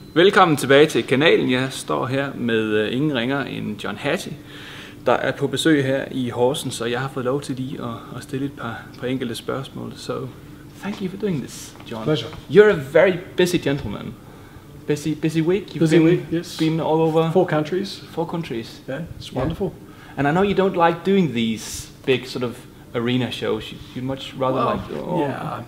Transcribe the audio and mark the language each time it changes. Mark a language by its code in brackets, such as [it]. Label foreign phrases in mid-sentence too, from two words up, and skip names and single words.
[da] Velkommen tilbage til kanalen. Jeg står her med ingen ringer end John Hattie, der er på besøg her i Horsens, og jeg har fået lov til lige at stille et par enkelte spørgsmål. [en] So, thank you for doing this, John. Pleasure. You're a very busy gentleman. Busy week? You've been all over? 4 countries. 4 countries. Yeah, it's wonderful. Yeah. And I know you don't like doing these big sort of arena shows. You'd much rather like... Yeah.